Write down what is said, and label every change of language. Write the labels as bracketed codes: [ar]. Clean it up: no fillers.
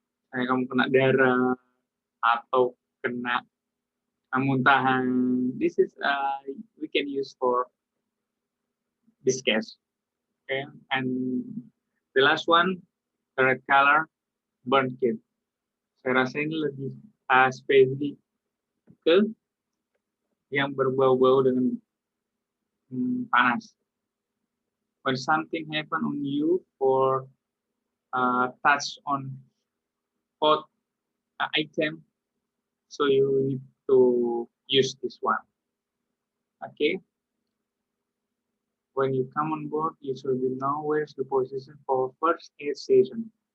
[id] Kayak kamu kena darah atau kena muntahan. [en] This is we can use for this case. Okay, and the last one, the red color, burn kit. [id] Saya rasa ini lebih spesifik ke yang berbau-bau dengan panas. [en] When something happen on you for touch on hot item, so you need to use this one. Okay. When you come on board, you should know where's the position for first aid station.